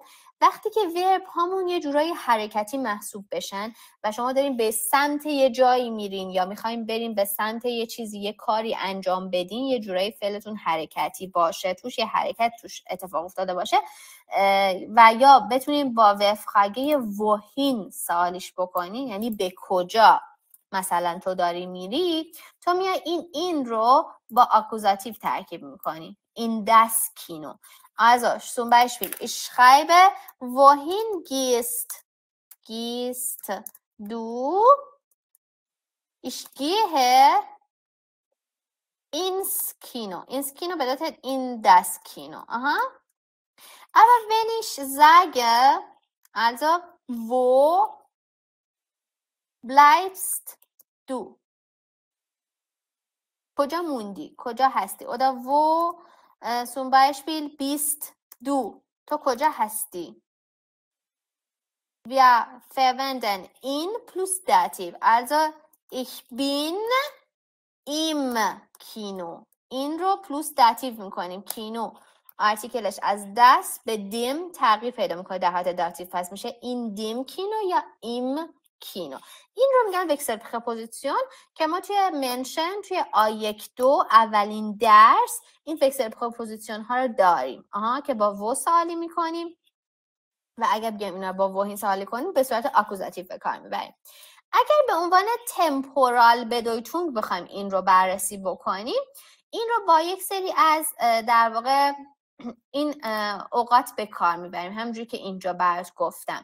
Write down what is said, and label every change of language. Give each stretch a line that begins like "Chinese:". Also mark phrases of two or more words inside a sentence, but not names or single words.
Persian: خب وقتی که ورب هامون یه جورایی حرکتی محسوب بشن و شما دارین به سمت یه جایی میرین یا میخواین برین به سمت یه چیزی، یه کاری انجام بدین، یه جورایی فعلتون حرکتی باشه، توش یه حرکت توش اتفاق افتاده باشه و یا بتونین با
German: W-Frage wohin
Persian: سوالیش بکنین، یعنی به کجا مثلا تو داری میری، تو میای این رو با آکوزاتیو ترکیب میکنی.
German: in das Kino. Also, zum Beispiel, ich schreibe, wohin gehst du? Ich gehe ins Kino. Ins Kino bedeutet in das Kino. Aha. Aber wenn ich sage, also, wo bleibst du?
Persian: کجا موندی؟ کجا هستی؟
German: Oder wo zum Beispiel bist du?
Persian: تو کجا هستی؟
German: Wir verwenden in plus Dativ. Also ich bin im Kino.
Persian: این رو پلوس داتیو میکنیم. کینو آرتیکلش از das به dem تغییر پیدا میکنه در حالت داتیو، پس میشه
German: in dem Kino
Persian: یا
German: im Kino.
Persian: این رو میگن وکسل پرپوزیسیون که ما توی منشن توی A1-2 اولین درس این وکسل پرپوزیسیون ها رو داریم که با و سوالی میکنیم و اگر بگیم اینا با وهین سوالی کنیم به صورت آکوزاتیو به کار میبریم. اگر به عنوان
German: temporale Bedeutung
Persian: بخوایم این رو بررسی بکنیم، این رو با یک سری از در واقع این اوقات به کار میبریم، همونجوری که اینجا برات گفتم.